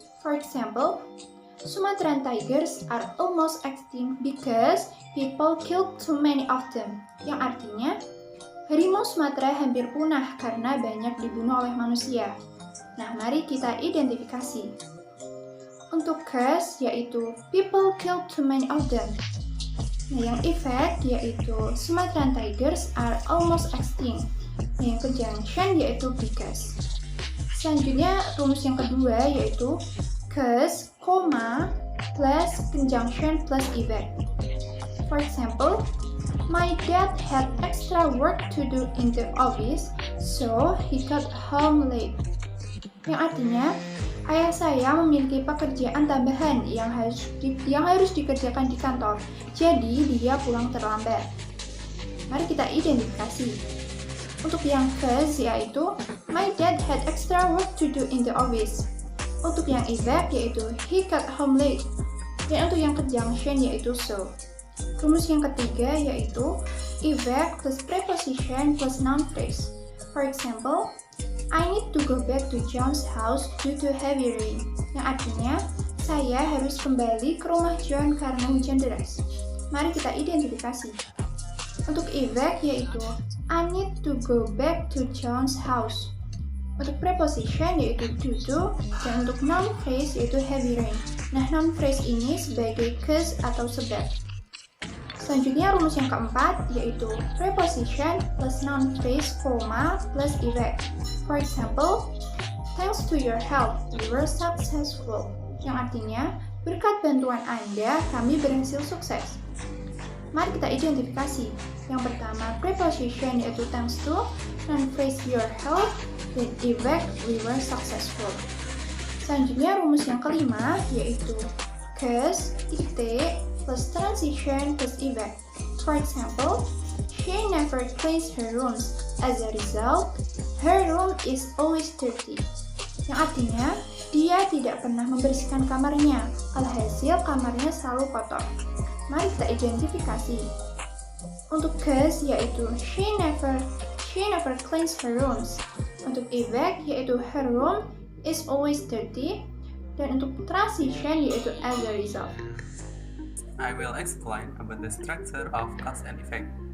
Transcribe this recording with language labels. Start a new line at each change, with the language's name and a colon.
English: For example, Sumatran tigers are almost extinct because people killed too many of them.
Indonesian: Yang artinya, harimau Sumatera hampir punah karena banyak dibunuh oleh manusia. Nah, mari kita identifikasi.
English: Untuk cause yaitu people killed too many of them. Nah, yang effect yaitu Sumatran tigers are almost extinct.
Indonesian: Nah, yang conjunction yaitu because. Selanjutnya rumus yang kedua yaitu cause, plus conjunction plus effect.
English: For example, my dad had extra work to do in the office, so he got home late.
Indonesian: Yang artinya, ayah saya memiliki pekerjaan tambahan yang harus dikerjakan di kantor, jadi dia pulang terlambat. Mari kita identifikasi. Untuk yang
English: cause yaitu, my dad had extra work to do in the office.
Indonesian: Untuk yang effect yaitu,
English: he got home late.
Indonesian: Dan untuk yang conjunction yaitu so. Rumus yang ketiga yaitu effect plus preposition plus noun phrase.
English: For example, I need to go back to John's house due to heavy rain.
Indonesian: Yang artinya, saya Saya harus kembali ke rumah John karena hujan deras. Mari kita identifikasi.
English: Untuk effect yaitu I need to go back to John's house. Untuk preposition yaitu due to, dan untuk noun phrase yaitu heavy rain.
Indonesian: Nah, noun phrase ini sebagai cause atau sebab. Selanjutnya rumus yang keempat yaitu preposition plus noun phrase, plus effect.
English: For example, thanks to your help, we were successful.
Indonesian: Yang artinya, berkat bantuan Anda, kami berhasil sukses. Mari kita identifikasi. Yang pertama,
English: preposition yaitu thanks to, noun phrase your help, dan effect we were successful.
Indonesian: Selanjutnya rumus yang kelima yaitu cause, titik, plus transition plus effect.
English: For example, she never cleans her rooms. As a result, her room is always dirty.
Indonesian: Yang artinya, dia tidak pernah membersihkan kamarnya. Alhasil, kamarnya selalu kotor. Mari kita identifikasi.
English: Untuk cause yaitu she never cleans her rooms. Untuk effect yaitu her room is always dirty. Dan untuk transition yaitu as a result. I will explain about the structure of cause and effect.